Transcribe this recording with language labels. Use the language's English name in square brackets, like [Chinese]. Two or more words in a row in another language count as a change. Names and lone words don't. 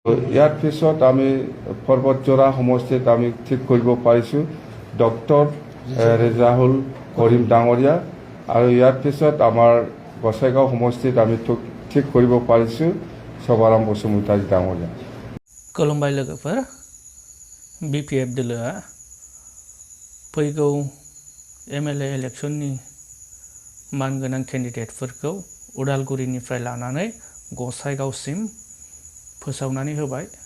[Assamese] ইয়াৰ পিছত আমি পৰ্বতজোৰা সমষ্টিত আমি ঠিক কৰিব পাৰিছোঁ ডক্টৰ ৰেজাউল কৰিম ডাঙৰীয়া আৰু ইয়াৰ পিছত আমাৰ গোসাইগাঁও সমষ্টিত আমি ঠিক কৰিব পাৰিছোঁ सभाराम बसुमतारी डाङरिया। [Bodo] खुलुमबाय लोगोफोर, BPF दोलोआ फैगौ MLA इलेक्शननि मानगोनां केन्डिडेटफोरखौ उदालगुरिनिफ्राय लानानै गसाइगावसिम फोसावनानै होबाय।